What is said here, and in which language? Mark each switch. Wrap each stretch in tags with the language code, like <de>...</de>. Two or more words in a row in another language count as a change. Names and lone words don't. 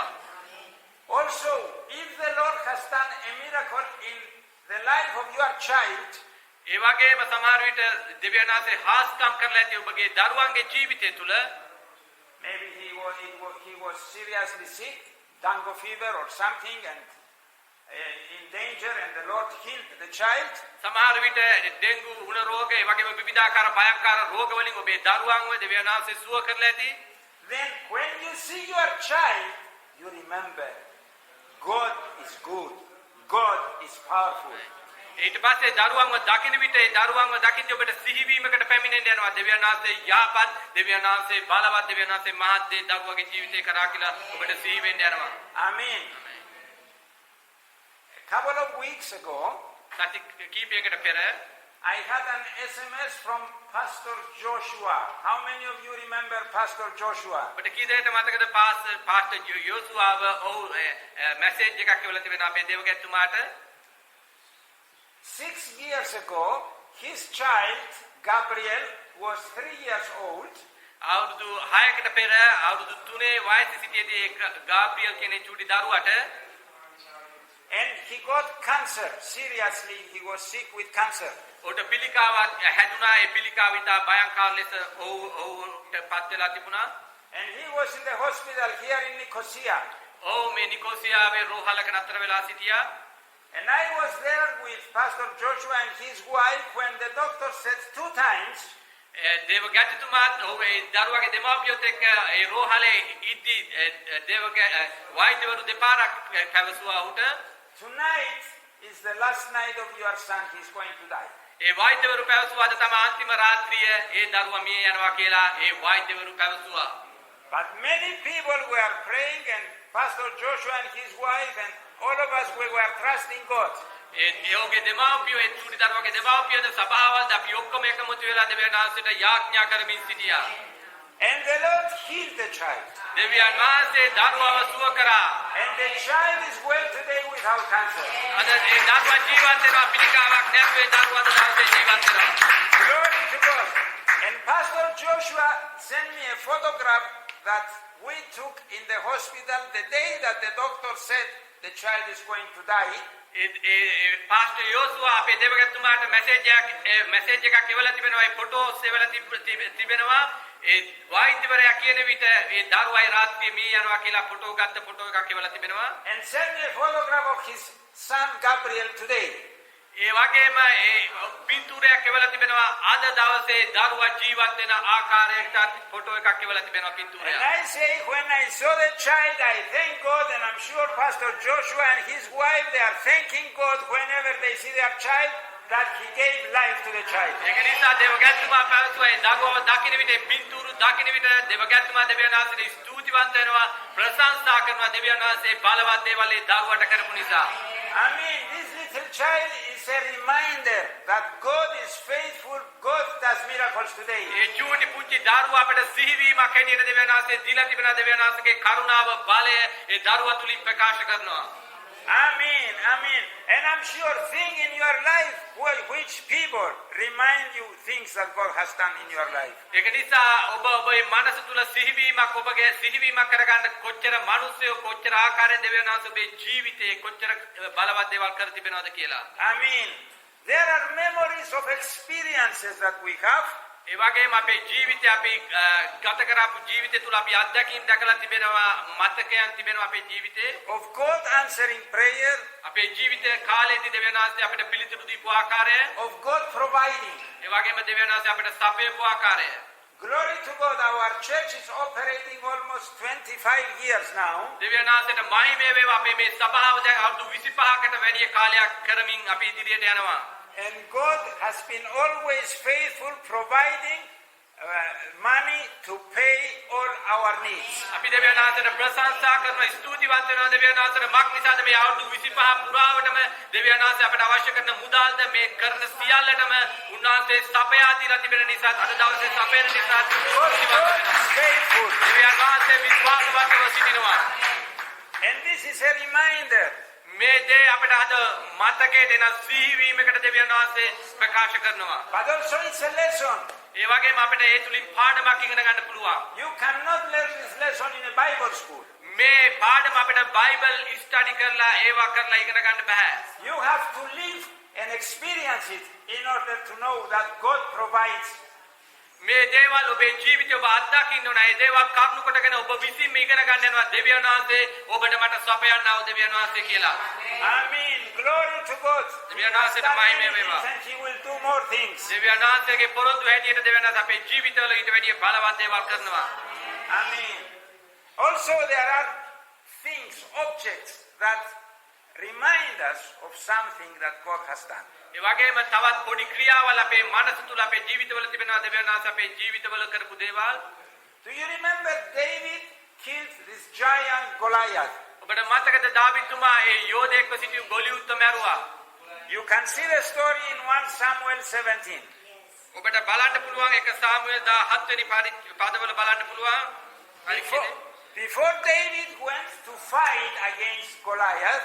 <en>Also, if the Lord has done a miracle in the life of your child,</en> <si>ඒ වගේම සමහර විට දෙවියන් වහන්සේ හාස්කම් කරලා ඇති ඔබගේ දරුවන්ගේ ජීවිතය තුළ</si> <en>maybe he was seriously sick, dengue fever or something, and in danger, and the Lord healed the child.</en> <si>සමහර විට ඩෙන්ගු උණ රෝග ඒ වගේම විවිධාකාර භයංකාර රෝග වලින් ඔබේ දරුවන්ව දෙවියන් වහන්සේ සුව කරලා ඇති.</si> <en>Then when you see your child, you remember God is good, God is powerful.</en> <si>ඊට පස්සේ දරුවන්ව දකින්න විට ඒ දරුවන්ව දකින්න ඔබට සිහිවීමකට පැමිණෙන්න යනවා දෙවියන් වහන්සේ යහපත් දෙවියන් වහන්සේ බලවත් දෙවියන් වහන්සේ මහත් දේ දරුවගේ ජීවිතේ කරා කියලා ඔබට සිහි වෙන්න යනවා.</si> <en>Amen. A couple of weeks ago,</en> <si>සති කීපයකට පෙර</si> <en>I had an SMS from Pastor Joshua. How many of you remember Pastor Joshua?</en> <si>ඔබට කී දෙනෙක්ට මතකද පාස්ටර් යෝසුවාව මැසේජ් එකක් එවලා තිබෙනවා අපේ දේවගැතුමාට.</si> <en>6 years ago, his child, Gabriel, was 3 years old.</en> <si>අවුරුදු 6කට පෙර අවුරුදු 3 වයසේ සිටියේදී ගාබ්‍රියල් කියන චූටි දරුවට</si> <en>And he got cancer. Seriously, he was sick with cancer.</en> <si>ඔහුට පිළිකාවක් හැදුනා. ඒ පිළිකාව ඉතා භයංකාර ලෙස ඔහුට පත් වෙලා තිබුණා.</si> <en>And he was in the hospital here in Nicosia.</en> <si>ඔහු මේ නිකෝසියාවේ රෝහලක නතර වෙලා සිටියා.</si> <en>And I was there with Pastor Joshua and his wife when the doctor said 2 times,</en> <si>දේව ගැජතුමාත් ඔහු ඒ දරුවගේ දෙමාපියොත් එක්ක ඒ රෝහලේ ඉද්දි දේව වෛද්‍යවරු දෙපාරක් පැවසුවා ඔහුට</si> <en>Tonight is the last night of your son. He's going to die.</en> <si>ඒ වෛද්‍යවරු පැවසුවා අද තමයි අන්තිම රාත්‍රිය ඒ දරුවා මිය යනවා කියලා ඒ වෛද්‍යවරු පැවසුවා.</si> <en>But many people were praying, and Pastor Joshua and his wife and all of us, we were trusting God.</en> <si>ඒ ඔහුගේ දෙමාපියෝ ඒ චූටි දරුවගේ දෙමාපියෝද සභාවල්ද අපි ඔක්කොම එකමුතු වෙලා දෙවියන් වහන්සේට යාඥා කරමින් සිටියා.</si> <en>And the Lord healed the child.</en> <si>දෙවියන් වහන්සේ දරුවව සුව කරා.</si> <en>And the child is well today without cancer.</en> <si>අද ඒ දරුවා ජීවත් වෙනවා පිළිකාවක් නැතුව ඒ දරුවා අද දවසේ ජීවත් වෙනවා.</si> <en>Glory to God. And Pastor Joshua sent me a photograph that we took in the hospital the day that the doctor said the child is going to die.</en> <si>පාස්ටර් යෝසුවා අපේ දේවගතුමාට මැසේජ් එකක් එවලා තිබෙනවා. ඒ ෆොටෝස් එවලා තිබෙනවා. ඒ වෛද්‍යවරයා කියන විට ඒ දරුවයි රාත්‍රියේ මිය යනවා කියලා ෆොටෝ එකක් එවලා තිබෙනවා.</si> <en>And sent me a photograph of his son Gabriel today.</en> <si>ඒ වගේම ඒ පින්තූරයක් එවලා තිබෙනවා. අද දවසේ දරුවා ජීවත් වෙන ආකාරයට ෆොටෝ එකක් එවලා තිබෙනවා පින්තූරයක්.</si> <en>And I say, when I saw the child, I thank God, and I'm sure Pastor Joshua and his wife, they are thanking God whenever they see their child, that he gave life to the child.</en> <si>ඒක නිසා දේවගතුමා පැවසුවා ඒ දරුවව දකින්න විට පින්තූරු දකින්න විට දේවගතුමා දෙවියන් වහන්සේට ස්තුතිවන්ත වෙනවා ප්‍රශංසා කරනවා දෙවියන් වහන්සේ බලවත් දේවල් ඒ දරුවට කරපු නිසා.</si> <en>I mean, this little child is a reminder that God is faithful. God does miracles today.</en> <si>ඒ චූටි පුංචි දරුවා අපට සිහිවීමක් හැටියට දෙවියන් වහන්සේ දීලා තිබෙනා දෙවියන් වහන්සේගේ කරුණාව බලය ඒ දරුවා තුලින් ප්‍රකාශ කරනවා.</si> <en>Amen, amen. And I'm sure things in your life which people remind you things that God has done in your life.</en> <si>ඒක නිසා ඔබේ මනස තුල සිහිවීමක් ඔබගේ සිහිවීමක් කරගන්න කොච්චර මිනිස්සු කොච්චර ආකාරයෙන් දෙවියන් වහන්සේ ඔබේ ජීවිතේ කොච්චර බලවත් දේවල් කර තිබෙනවද කියලා.</si> <en>I mean, there are memories of experiences that we have.</en> <si>ඒ වගේම අපේ ජීවිතේ අපි ගත කරපු ජීවිතය තුල අපි අත්දැකීම් දැකලා තිබෙනවා මතකයන් තිබෙනවා අපේ ජීවිතේ.</si> <en>Of God answering prayer.</en> <si>අපේ ජීවිතේ කාලෙදී දෙවියන් වහන්සේ අපිට පිළිතුරු දීපු ආකාරය.</si> <en>Of God providing.</en> <si>ඒ වගේම දෙවියන් වහන්සේ අපිට සපයපු ආකාරය.</si> <en>Glory to God. Our church is operating almost 25 years now.</en> <si>දෙවියන් වහන්සේට මහිමය වේවා. අපේ මේ සභාව දැන් අවුරුදු 25කට වැඩි කාලයක් කරමින් අපි ඉදිරියට යනවා.</si> <en>And God has been always faithful, providing money to pay all our needs.</en> <si>අපි දෙවියන් වහන්සේට ප්‍රශංසා කරනවා ස්තුතිවන්ත වෙනවා දෙවියන් වහන්සේට මක් නිසාද මේ අවුරුදු 25 පුරාවටම දෙවියන් වහන්සේ අපට අවශ්‍ය කරන මුදල්ද මේ කරන සියල්ලටම උන්වහන්සේ සපයා දීලා තිබෙන නිසා අද දවසේ සපයන නිසා</si> <en>Faithful.</en> <si>දෙවියන් වහන්සේ විශ්වාසවන්තව සිටිනවා.</si> <en>And this is a reminder.</en> <si>මේ දේ අපට අද මතකයේ දෙන සිහිවීමකට දෙවියන් වහන්සේ ප්‍රකාශ කරනවා.</si> <en>But also it's a lesson.</en> <si>ඒ වගේම අපිට ඒ තුලින් පාඩමක් ඉගෙන ගන්න පුළුවන්.</si> <en>You cannot learn this lesson in a Bible school.</en> <si>මේ පාඩම අපිට</si> <en>Bible study</en> <si>කරලා ඒවා කරලා ඉගෙන ගන්න බෑ.</si> <en>You have to live and experience it in order to know that God provides.</en> <si>මේ දේවල් ඔබේ ජීවිතේ ඔබ අත්දකින්න ඕන. ඒ දේවල් කරුණු කොටගෙන ඔබ විසින්ම ඉගෙන ගන්න යනවා දෙවියන් වහන්සේ ඔබට මට සපයන්නා වූ දෙවියන් වහන්සේ කියලා.</si> <en>Amen. Glory to God.</en> <si>දෙවියන් වහන්සේට මහිමය වේවා.</si> <en>And He will do more things.</en> <si>දෙවියන් වහන්සේගේ පොරොන්දු හැටියට දෙවියන් වහන්සේ අපේ ජීවිතවල ඊට වැඩිය බලවත් දේවල් කරනවා.</si> <en>Amen. Also there are things, objects that remind us of something that God has done.</en> <si>ඒ වගේම තවත් පොඩි ක්‍රියාවල් අපේ මනස තුල අපේ ජීවිතවල තිබෙනවා දෙවියන් වහන්සේ අපේ ජීවිතවල කරපු දේවල්.</si> <en>Do you remember David killed this giant Goliath?</en> <si>ඔබට මතකද දාවිදුතුමා ඒ යෝධයෙක්ව සිටි ගොලියුත්ව මැරුවා.</si> <en>You can see the story in 1 Samuel 17.</en> <si>ඔබට බලන්න පුළුවන් 1 සාමුවෙල් 17 වෙනි පදවල බලන්න පුළුවන්.</si> <en>Before David went to fight against Goliath,</en>